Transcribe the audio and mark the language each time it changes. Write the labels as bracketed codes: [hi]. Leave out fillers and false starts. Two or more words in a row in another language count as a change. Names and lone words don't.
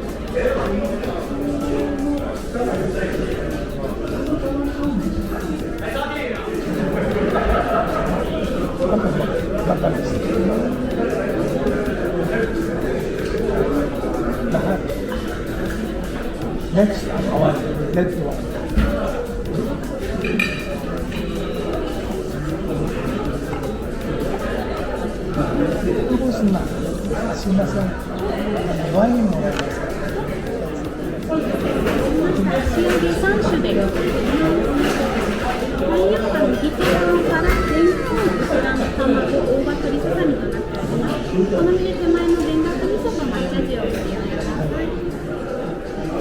[tl] Matalis. Lahat. [en] Next, let's walk. [tl] Tapos na. Sinasang wine mo. [ja] 塩で3種で。パイナップル、ギテロからレンコン、こちらの卵、大葉鶏ささみとなっております。お好みで手前の田楽味噌と抹茶塩をご利用ください。